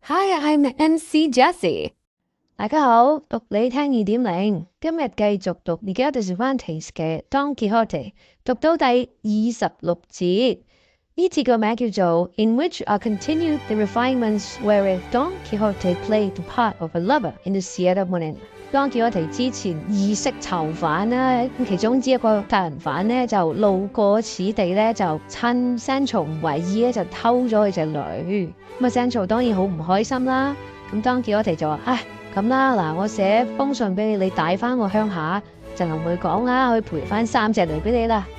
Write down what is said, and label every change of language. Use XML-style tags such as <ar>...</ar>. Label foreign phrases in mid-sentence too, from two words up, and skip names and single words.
<en>Hi, I'm MC Jessie。</en> <yue>大家好，讀你聽2.0，今日繼續讀 Miguel de Cervantes 嘅 Don Quixote， 讀到第26節。呢節個名叫做 In which are continued the refinements wherewith Don Quixote played the part of a lover in the Siesta morning。Don Quixote 之前意識囚犯啦，其中之一個殺人犯呢，就路過此地呢，就趁 Sancho 唔為意咧，就偷咗佢隻女。咁啊 Sancho 當然好唔開心啦。咁 Don Quixote 就話：唉，咁啦，嗱，我寫封信俾你，你帶翻我鄉下，就同佢講啦，去賠翻3隻驢俾你啦。</yue>